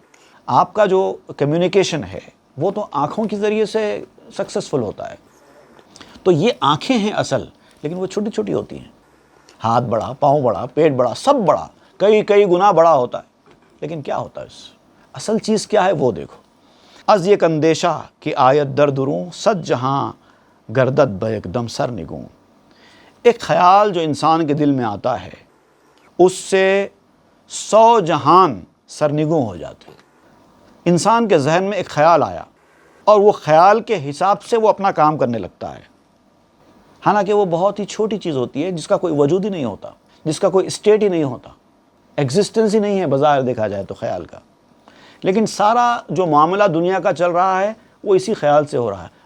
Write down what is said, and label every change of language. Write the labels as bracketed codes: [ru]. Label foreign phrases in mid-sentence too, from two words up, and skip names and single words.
[ur] آپ کا جو کمیونیکیشن ہے وہ تو آنکھوں کے ذریعے سے سکسیسفل ہوتا ہے۔ تو یہ آنکھیں ہیں اصل، لیکن وہ چھوٹی چھوٹی ہوتی ہیں، ہاتھ بڑا، پاؤں بڑا، پیٹ بڑا، سب بڑا، کئی گنا بڑا ہوتا ہے، لیکن کیا ہوتا ہے اس اصل چیز کیا ہے وہ دیکھو۔ [fa] از یک اندیشہ کی آیت در دروں، صد جہاں گردد بہ یک دم سر نگوں، [ur] ایک خیال جو انسان کے دل میں آتا ہے اس سے 100 جہان سرنگوں ہو جاتے ہیں۔ انسان کے ذہن میں ایک خیال آیا اور وہ خیال کے حساب سے وہ اپنا کام کرنے لگتا ہے، حالانکہ وہ بہت ہی چھوٹی چیز ہوتی ہے جس کا کوئی وجود ہی نہیں ہوتا، جس کا کوئی اسٹیٹ ہی نہیں ہوتا، ایگزسٹنس ہی نہیں ہے بظاہر دیکھا جائے تو خیال کا، لیکن سارا جو معاملہ دنیا کا چل رہا ہے وہ اسی خیال سے ہو رہا ہے۔